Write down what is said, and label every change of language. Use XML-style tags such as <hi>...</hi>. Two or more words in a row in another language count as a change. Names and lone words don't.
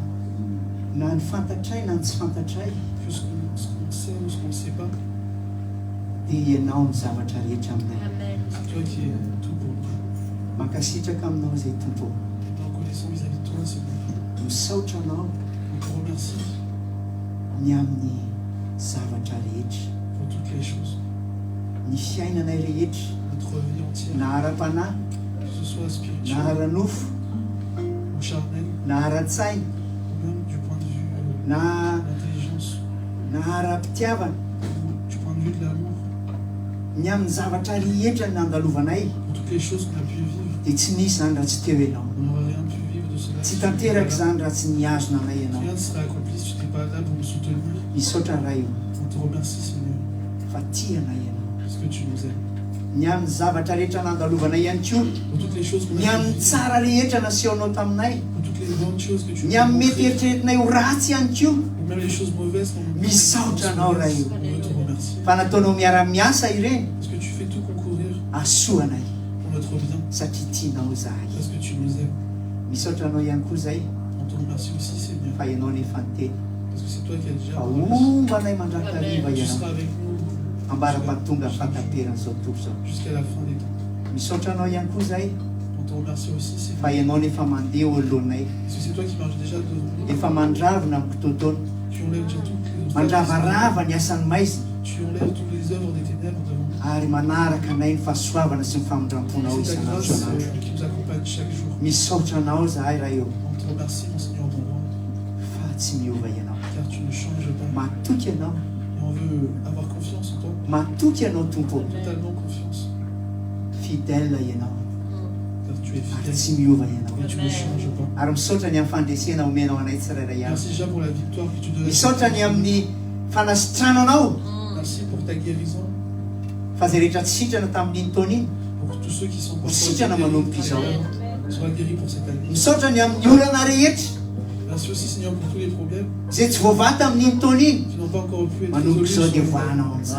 <mg>na ny fantatray na ny tsy fantatray,</mg> <fr>Que ce qu'on sait ou ce qu'on ne sait pas,</fr> <mg>dia ianao ny zavatra rehetra aminay,</mg> <fr>c'est toi qui es tout pour nous.</fr> <mg>mankasitraka aminao zay tompo,</mg> <fr>Et reconnaissant vis-à-vis de toi, Seigneur.</fr> <mg>misaotra anao</mg> <fr>On te remercie</fr> <mg>ny amin'ny zavatra rehetra,</mg> <fr>pour toutes les choses.</fr> <mg>ny fiainanay rehetra,</mg> <fr>Notre vie entière,</fr> <mg>na ara-panahy,</mg> <fr>que ce soit</fr> <mg>na</mg> <fr>spirituel</fr> <mg>ara-nofo,</mg> <fr>ou charnel,</fr> <mg>na ara-tsaina,</mg> <fr>ou même du point de vue de</fr> <mg>na</mg> <fr>l'intelligence,</fr> <mg>na ara-pitiavana,</mg> <fr>ou du point de vue de l'amour,</fr> <mg>ny amin'ny zavatra rehetra ny nandalovanay,</mg> <fr>pour toutes les choses qu'on a pu vivre.</fr> <mg>dia tsy nisy zany raha tsy teo ianao,</mg> <fr>On n'aurait rien pu vivre de cela.</fr> <mg>tsy</mg> <fr>si tu n'étais</fr> <mg>tanteraka</mg> <fr>pas là.</fr> <mg>zany raha tsy nihazona anay ianao,</mg> <fr>Rien ne serait accompli si tu n'étais pas là pour me soutenir.</fr> <mg>misaotra raha io</mg> <fr>On te remercie, Seigneur,</fr> <mg>fa tianay ianao,</mg> <fr>parce que tu nous aimes.</fr> <mg>ny amin'ny zavatra rehetra nandalovanay ihany koa,</mg> <fr>Pour toutes les choses qu'on</fr> <mg>ny</mg> <fr>a pu</fr> <mg>amin'ny</mg> <fr>vivre,</fr> <mg>tsara rehetra nasehonao taminay,</mg> <fr>pour toutes les bonnes choses que tu</fr> <mg>ny</mg> <fr>nous as</fr> <mg>amin'ny mety</mg> <fr>montrées,</fr> <mg>eritreretinay ho ratsy ihany koa,</mg> <fr>ou même les choses mauvaises qu'on nous</fr> <mg>misaotra anao raha io,</mg> <fr>on veut te remercier.</fr> <mg>fa nataonao miara-miasa ireny</mg> <fr>Parce que tu fais tout concourir</fr> <mg>asoanay</mg> <fr>pour notre bien,</fr> <mg>satria tianao zahay,</mg> <fr>parce que tu nous aimes.</fr> <mg>misaotra anao ihany koa zay</mg> <fr>On te remercie aussi, Seigneur,</fr> <mg>fa ianao nefa ny teny,</mg> <fr>Parce que c'est toi qui as déjà</fr> <mg>aombanay mandrakariva</mg> <fr>tu</fr> <mg>ianao</mg> <fr>seras avec nous</fr> <mg>ambara-patonga fataperan'izao tontolo zao</mg> <fr>jusqu'à la fin des temps.</fr> <mg>misaotra anao ihany koa zahay</mg> <fr>On te remercie aussi, Seigneur.</fr> <mg>fa ianao nefa mandeha eo alohanay</mg> <fr>Parce que c'est toi qui marches déjà devant nous.</fr> <mg>efa mandravina amin'ny tontolo</mg> <fr>Tu enlèves déjà toutes les</fr> <mg>mandravarava ny asan'ny maizina</mg> <fr>Tu enlèves toutes les œuvres des ténèbres devant nous.</fr> <mg>ary manaraka anay ny fahasoavana sy ny famondram-ponao</mg> <fr>C'est ta</fr> <mg>isanandro</mg> <fr>grâce</fr> <mg>sanandro</mg> <fr>qui nous accompagne chaque jour.</fr> <mg>misaotra anao zahay raha eo</mg> <fr>On te remercie, mon Seigneur, mon roi,</fr> <mg>fa tsy miova ianao</mg> <fr>car tu ne changes pas.</fr> <mg>matoky ianao</mg> <fr>Et on veut avoir confiance en toi,</fr> <mg>matoky ianao tompo</mg> <fr>totalement confiance,</fr> <mg>fidèle ianao</mg> <fr>car tu es</fr> <mg>ary</mg> <fr>fidèle</fr> <mg>tsy miova ianao</mg> <fr>et tu ne changes pas.</fr> <mg>ary misaotra ny amin'ny fandresena omenao anay tsirairay avy</mg> <fr>Merci déjà pour la victoire que tu donnes.</fr> <mg>misaotra ny amin'ny fanasitrana anao</mg> <fr>Merci pour ta guérison,</fr> <mg>fa zay rehetra tsy sitrana tamin'iny taona iny</mg> <fr>pour tous ceux qui sont pas</fr> <mg>sitrana manomboka izao</mg> <fr>soient guéris pour cette année.</fr> <mg>misaotra ny amin'ny olana rehetra</mg> <fr>Merci aussi, Seigneur, pour tous les problèmes</fr> <mg>zay tsy voavata amin'iny taona iny</mg> <fr>qui n'ont pas encore pu être</fr> <mg>manomboka</mg> <fr>résolus.</fr> <mg>izao dia voanao am'izay</mg>